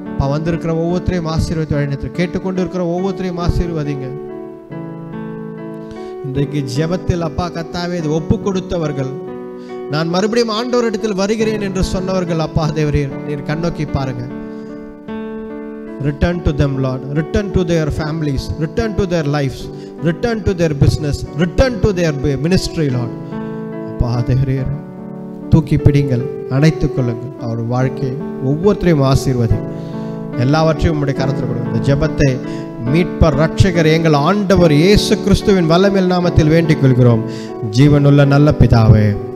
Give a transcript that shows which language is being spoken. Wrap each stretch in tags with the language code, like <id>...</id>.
<ta>வந்திருக்கிற ஒவ்வொருத்தரையும் ஆசீர்வதித்து வழிநடத்து, கேட்டுக்கொண்டு இருக்கிற ஒவ்வொருத்தரையும் ஆசீர்வதிங்க. இன்றைக்கு ஜெபத்தில் அப்பா கர்த்தாவே ஒப்பு கொடுத்தவர்கள், நான் மறுபடியும் ஆண்டவரிடத்தில் வருகிறேன் என்று சொன்னவர்கள் அப்பா தேவரே நீர் கண்ணோக்கி பாருங்க.</ta> <en>Return to them Lord, return to their families, return to their lives, return to their business, return to their ministry Lord.</en> <ta>அப்பா தேவரே தூக்கி பிடிங்கள், அணைத்துக் கொள்ளுங்கள். அவர் வாழ்க்கையை ஒவ்வொருத்தரையும் ஆசீர்வதி, எல்லாவற்றையும் உம்முடைய கரத்தில் கொடுங்க. இந்த ஜெபத்தை மீட்பர் ரட்சகர் எங்கள் ஆண்டவர் இயேசு கிறிஸ்துவின் வல்லமையில் நாமத்தில் வேண்டிக் கொள்கிறோம் ஜீவனுள்ள நல்ல பிதாவே.</ta>